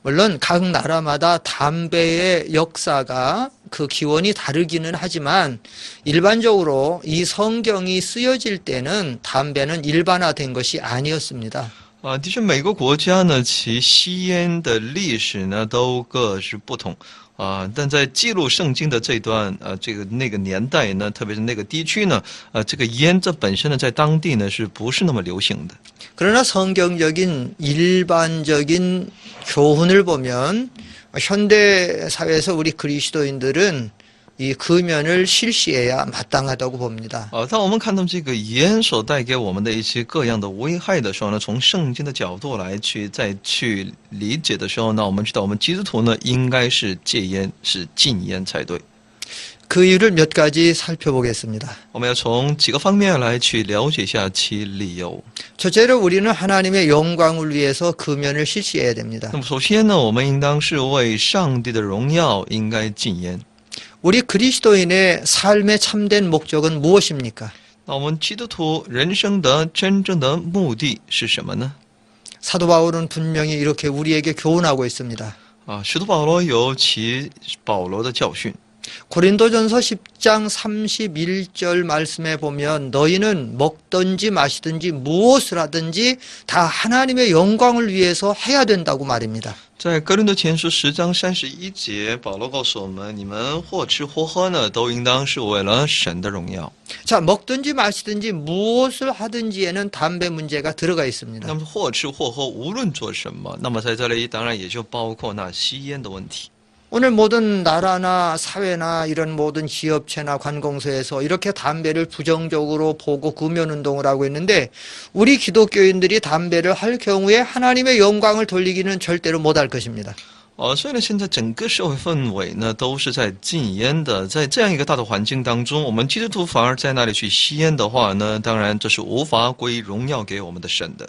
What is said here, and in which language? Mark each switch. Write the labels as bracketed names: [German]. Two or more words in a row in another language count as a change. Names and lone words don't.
[Korean] 물론 각 나라마다 담배의 역사가 그 기원이 다르기는 하지만 일반적으로 이 성경이 쓰여질 때는 담배는 일반화된 것이 아니었습니다. [Chinese] 的确，每个国家呢，其吸烟的历史呢都各是不同但在记录圣经的这段这个那个年代呢，特别是那个地区呢，这个烟这本身呢，在当地呢是不是那么流行的？ [Korean] 그러나 성경적인 일반적인 교훈을 보면 현대 사회에서 우리 그리스도인들은 이 금연을 실시해야 마땅하다고 봅니다. [Chinese] 当我们看到这个烟所带给我们的一些各样的危害的时候呢，从圣经的角度来再去理解的时候呢，我们知道我们基督徒呢应该是戒烟，是禁烟才对。 [Korean] 그 이유를 몇 가지 살펴보겠습니다. [Chinese] 我们要从几个方面来去了解一下其理由。 [Korean] 첫째로 우리는 하나님의 영광을 위해서 금연을 실시해야 됩니다. [Chinese] 那么首先呢，我们应当是为上帝的荣耀应该禁烟。 [Korean] 우리 그리스도인의 삶의 참된 목적은 무엇입니까? [Chinese] 那我们基督徒人生的真正的目的是什么呢？ [Korean] 사도 바울은 분명히 이렇게 우리에게 교훈하고 있습니다. [Chinese] 使徒保罗有其保罗的教训。 [Korean] 고린도전서 10장 31절 말씀에 보면 너희는 먹든지 마시든지 무엇을 하든지 다 하나님의 영광을 위해서 해야 된다고 말입니다. [Chinese] 在哥林多前书10章31节，保罗告诉我们：你们或吃或喝呢，都应当是为了神的荣耀。 [Korean] 자, 먹든지 마시든지 무엇을 하든지에는 담배 문제가 들어가 있습니다. [Chinese] 那么或吃或喝，无论做什么，那么在这里当然也就包括那吸烟的问题。 [Korean] 오늘 모든 나라나 사회나 이런 모든 기업체나 관공서에서 이렇게 담배를 부정적으로 보고 금연운동을 하고 있는데 우리 기독교인들이 담배를 할 경우에 하나님의 영광을 돌리기는 절대로 못할 것입니다. [Chinese] 所以呢，现在整个社会氛围呢都是在禁烟的，在这样一个大的环境当中，我们基督徒反而在那里去吸烟的话呢，当然这是无法归荣耀给我们的神的。